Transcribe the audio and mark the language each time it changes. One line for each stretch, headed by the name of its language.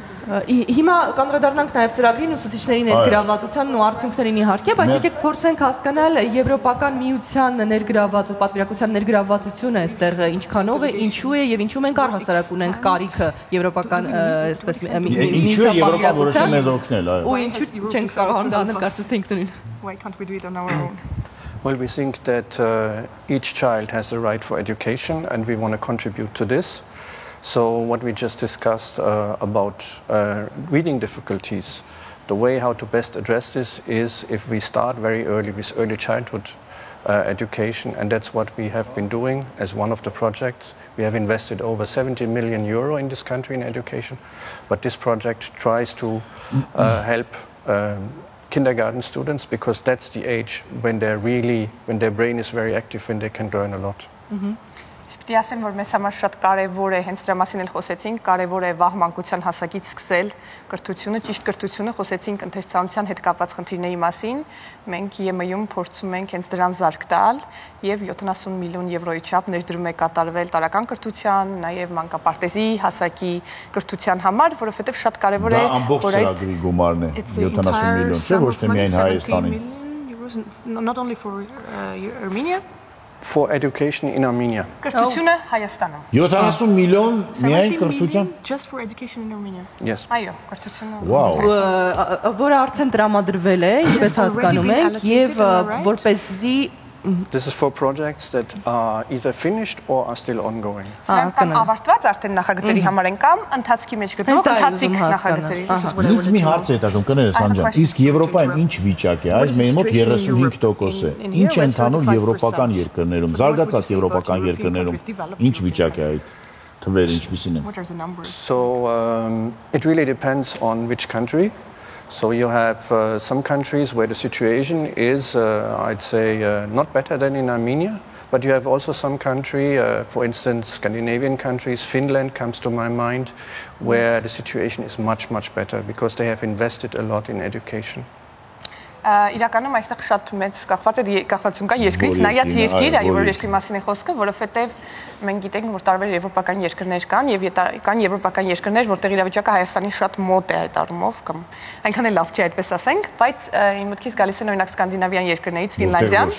Armenian: Հիմա կանդրադառնանք նաև ծրագրին ուսուցիչների ներգրավվածությանն ու արդյունքներին իհարկե, բայց եկեք փորձենք հասկանալ Եվրոպական միության պատվիրակության ներգրավվածությունը այստեղ ինչքանով է, ինչու է եւ ինչու մենք առհասարակ ունենք կարիքը Եվրոպական այսպես ինչու է Եվրոպան որոշել մեզ օգնել, այո։ Ու ինչու չենք կարող անել կարծես թե ինքնուրույն։
English: Why can't we do it on our own? Well, we think that each child has the right for education and we want to contribute to this. So what we just discussed about reading difficulties, the way how to best address this is if we start very early with early childhood education, and that's what we have been doing as one of the projects. We have invested over 70 million euro in this country in education, but this project tries to help kindergarten students because that's the age when their brain is very active, when they can learn a lot.
Armenian: Իսկ պիտի ասեմ, որ մեզ համար շատ կարևոր է, հենց դրա մասին էլ խոսեցինք, կարևոր է վաղ մանկության հասակից սկսել կրթությունը, ճիշտ կրթությունը, խոսեցինք ընթերցանության հետ կապված խնդիրների մասին, մենք ԵՄ-ում փորձում ենք հենց դրան զարկ տալ եւ 70 միլիոն եվրոյի չափ ներդրում է կատարվել տարական կրթության, նաեւ մանկապարտեզի հասակի կրթության համար, որովհետեւ շատ կարևոր է, որ այդ ծրագրի գումարն է 70 միլիոն, չէ՞ ոչ թե միայն Հայաստանին։
English: Not only for Armenia. For education in Armenia.
Armenian: Կրթությունը Հայաստանում։ 70 միլիոն միայն կրթության։
English: Just for education in Armenia. Yes.
Armenian: Այո, կրթությունը։
English: Wow.
Armenian: Որը արդեն տրամադրվել է, ինչպես հասկանում եք, եւ որպեսզի
English: This is for projects that are either finished or are still ongoing.
Armenian: Սրանք կամ ավարտված արդեն նախագծերի համար են կամ ընթացքի մեջ գտնող ընթացիկ նախագծերի։ Ինձ մի հարց է հետաքրքրում, կներես Անջան, իսկ Եվրոպայում ինչ վիճակ է, այս մեր մոտ 35% է։ Ինչ է ընթանում եվրոպական երկրներում, զարգացած եվրոպական երկրներում, ինչ վիճակ է այդ թվերը ինչպիսին են։
English: So it really depends on which country. So you have some countries where the situation is, I'd say, not better than in Armenia, but you have also some country, for instance, Scandinavian countries, Finland comes to my mind, where the situation is much, much better because they have invested a lot in education.
Armenian: Իրականում այստեղ շատ մեծ կախվածություն կա երկրից, նայած երկիր, այո, որ երկրի մասին է խոսքը, որովհետև մենք գիտենք, որ տարբեր եվրոպական երկրներ կան եւ կան եվրոպական երկրներ, որտեղ իրավիճակը Հայաստանի շատ մոտ է այդ առումով, կամ այնքան էլ լավ չի այդպես ասենք, բայց իմ մտքից գալիս են օրինակ սկանդինավյան երկրներից Ֆինլանդիան,